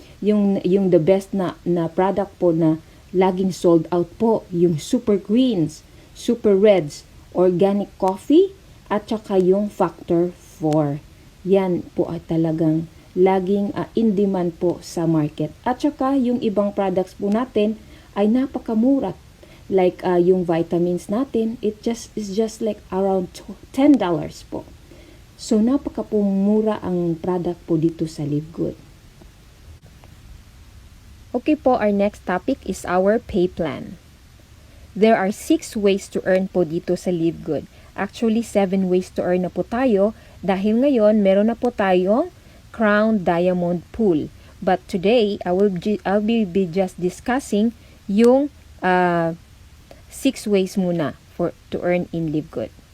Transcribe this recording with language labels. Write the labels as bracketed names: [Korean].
[Filipino] Yung the best na product po na laging sold out po, yung Super Greens, Super Reds, Organic Coffee, at saka yung Factor 4. Yan po ay talagang laging in demand po sa market. At saka yung ibang products po natin ay napakamura. [English] Like yung vitamins natin, is just like around $10 po. [Filipino] So napakapumura ang product po dito sa LiveGood. [English] Okay po, our next topic is our pay plan. There are 6 ways to earn po dito sa LiveGood. Actually, 7 ways to earn [Filipino] na po tayo dahil ngayon meron na po tayong [English] Crown Diamond Pool. But today, I'll be just discussing yung 6 ways muna to earn in LiveGood.